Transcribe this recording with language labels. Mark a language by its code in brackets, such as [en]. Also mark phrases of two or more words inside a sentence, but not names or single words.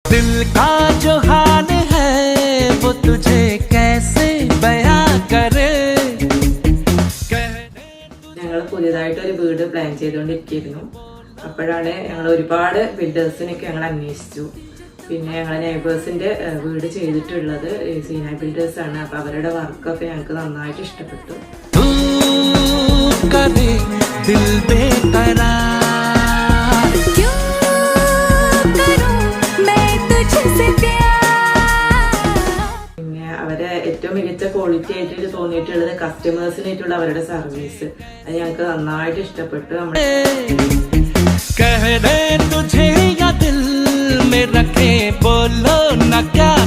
[hi] दिल का जो हाल है वो तुझे कैसे बयां करे. [ml] ഞങ്ങൾ പുതിയതായിട്ടൊരു വീട് പ്ലാൻ ചെയ്തുകൊണ്ടിരിക്കുന്നു. അപ്പോഴാണ് ഞങ്ങൾ ഒരുപാട് ബിൽഡേഴ്സിനൊക്കെ ഞങ്ങൾ അന്വേഷിച്ചു. പിന്നെ ഞങ്ങളെ നെയ്ബേഴ്സിന്റെ വീട് ചെയ്തിട്ടുള്ളത് സീനായ് ബിൽഡേഴ്സ് ആണ്. അപ്പൊ അവരുടെ വർക്കൊക്കെ ഞങ്ങൾക്ക് നന്നായിട്ട് ഇഷ്ടപ്പെട്ടു. പിന്നെ അവരെ ഏറ്റവും മികച്ച ക്വാളിറ്റി ആയിട്ട് തോന്നിയിട്ടുള്ളത് കസ്റ്റമേഴ്സിനായിട്ടുള്ള അവരുടെ സർവീസ്, അത് ഞങ്ങൾക്ക് നന്നായിട്ട് ഇഷ്ടപ്പെട്ടു. [hi] तुझे या दिल में रखे बोलो न क्या